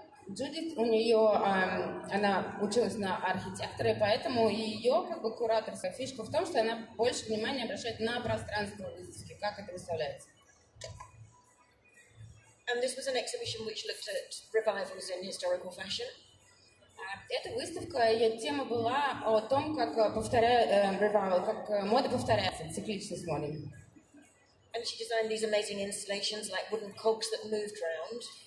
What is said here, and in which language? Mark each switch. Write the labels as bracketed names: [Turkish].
[Russian] Джудит, она училась на архитектора, и поэтому ее кураторская фишка в том, что она больше внимания обращает на пространство выставки, как это выставляется. [English] And this was an exhibition which looked at revivals in historical fashion. [Russian] Эта выставка, ее тема была о том, как revival, как мода повторяется, цикличность моды. [English] And she designed these amazing installations like wooden cogs that moved around.